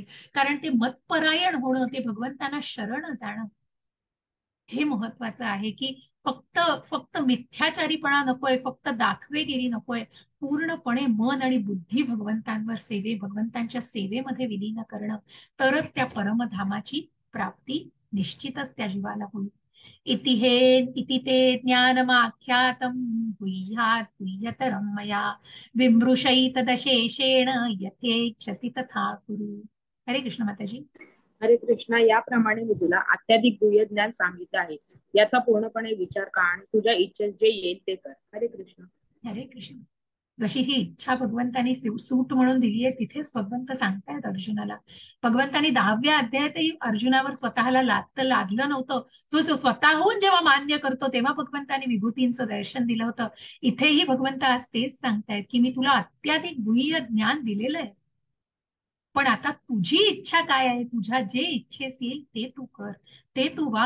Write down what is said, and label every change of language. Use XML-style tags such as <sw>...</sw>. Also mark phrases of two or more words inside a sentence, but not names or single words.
<mr>कारण ते मतपरायण होणं, ते भगवंतांना शरण जाणं, हे महत्वाचं आहे. की फक्त फक्त मिथ्याचारीपणा नकोय, फक्त दाखवेगिरी नकोय, पूर्णपणे मन आणि बुद्धी भगवंतांच्या सेवेमध्ये विलीन करणं, तरच त्या परमधामाची प्राप्ती निश्चितच त्या जीवाला होईल.</mr> <sa>इति ते ज्ञानमाख्यातं गुह्यात् गुह्यतरं मया, विमृशैतदशेषेण यथेच्छसि तथा कुरु.</sa> <mr>हरे कृष्ण माताजी. हरे कृष्णा, याप्रमाणे मी तुला अत्याधिक गुह्य ज्ञान सांगितले आहे. याचा पूर्णपणे विचार कर आणि तुझ्या इच्छेस जे येईल ते कर. हरे कृष्ण. हरे कृष्ण. जशी ही इच्छा भगवंतानी सूट म्हणून दिली आहे, तिथेच भगवंत सांगतायत अर्जुनाला. भगवंतानी 10व्या अध्यायातही अर्जुनावर स्वतःला लादलं नव्हतं. जो स्वतःहून जेव्हा मान्य करतो तेव्हा भगवंतानी विभूतींचं दर्शन दिलं होतं. इथेही भगवंत आज तेच सांगतायत, की मी तुला अत्याधिक गुह्य ज्ञान दिलेलं आहे, पण आता तुझी इच्छा काय आहे, तुझ्या जे इच्छेस येईल ते तू कर, ते तू वाग.</mr>